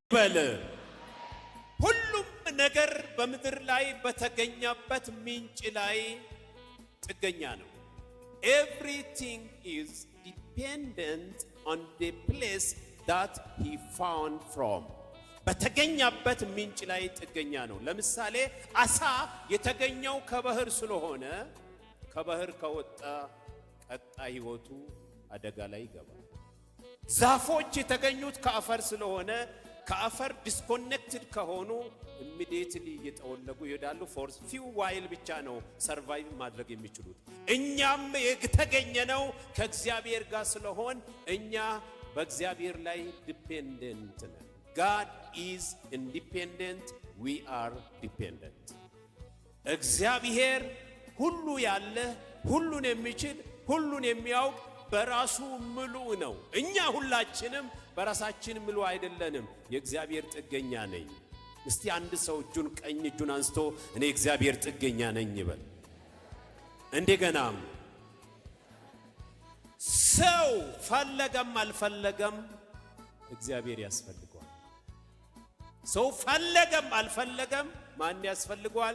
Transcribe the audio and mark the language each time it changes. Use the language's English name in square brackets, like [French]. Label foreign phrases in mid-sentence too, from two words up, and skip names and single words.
[Amharic] በል ሁሉም ነገር በምድር ላይ በተገኘበት ምንጭ ላይ ጥገኛ ነው። [English] Everything is dependent on the place that he found from. [Amharic] በተገኘበት ምንጭ ላይ ጥገኛ ነው። ለምሳሌ አሳ የተገኘው ከባህር ስለሆነ ከባህር ከወጣ ቀጣይ ህይወቱ አደጋ ላይ ይገባል። ዛፎች የተገኙት ከአፈር ስለሆነ ከአፈር ዲስኮኔክትድ ከሆኑ ኢሚዲየትሊ እየተወለጉ ይሄዳሉ። [English] for few while [Amharic] ብቻ ነው ሰርቫይቭ ማድረግ የሚችሉት። እኛም የተገኘነው ከእግዚአብሔር ጋር ስለሆን እኛ በእግዚአብሔር ላይ ዲፔንደንት ነን። [English] God is independent, we are dependent. [Amharic] እግዚአብሔር ሁሉ ያለ ሁሉን የሚችል ሁሉን የሚያውቅ በራሱ ምሉ ነው። እኛ ሁላችንም በራሳችን ምሉ አይደለንም። የእግዚአብሔር ጥገኛ ነኝ። እስቲ አንድ ሰው እጁን ቀኝ እጁን አንስቶ እኔ እግዚአብሔር ጥገኛ ነኝ ይበል። እንደገናም ሰው ፈለገም አልፈለገም እግዚአብሔር ያስፈልገዋል። ሰው ፈለገም አልፈለገም ማን ያስፈልገዋል?